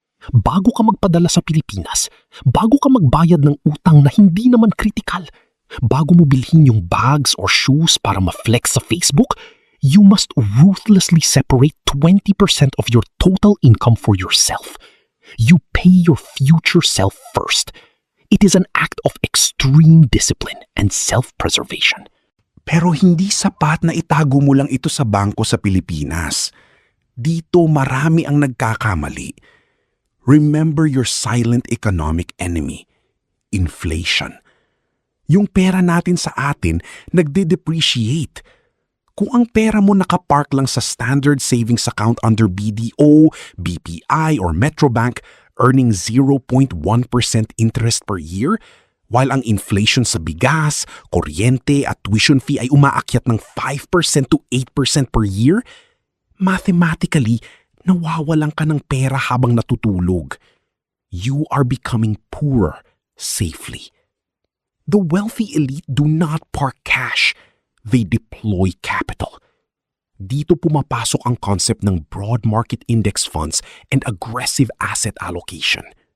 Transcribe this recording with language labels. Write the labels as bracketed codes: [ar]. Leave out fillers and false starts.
[tl] Bago ka magpadala sa Pilipinas, bago ka magbayad ng utang na hindi naman kritikal, bago mo bilhin yung bags or shoes para ma-flex sa Facebook, [en] you must ruthlessly separate 20% of your total income for yourself. You pay your future self first. It is an act of extreme discipline and self-preservation. [tl] Pero hindi sapat na itago mo lang ito sa bangko sa Pilipinas. Dito marami ang nagkakamali. [en] Remember your silent economic enemy, inflation. [tl] Yung pera natin sa atin nagde-depreciate. Kung ang pera mo nakapark lang sa standard savings account under BDO, BPI, or Metrobank, [en] earning 0.1% interest per year, [tl] While ang inflation sa bigas, kuryente at tuition fee ay umaakyat ng 5% to 8% per year, mathematically, nawawalan ka ng pera habang natutulog. [en] You are becoming poor safely. The wealthy elite do not park cash. They deploy capital. [tl] Dito pumapasok ang concept ng [en] broad market index funds and aggressive asset allocation.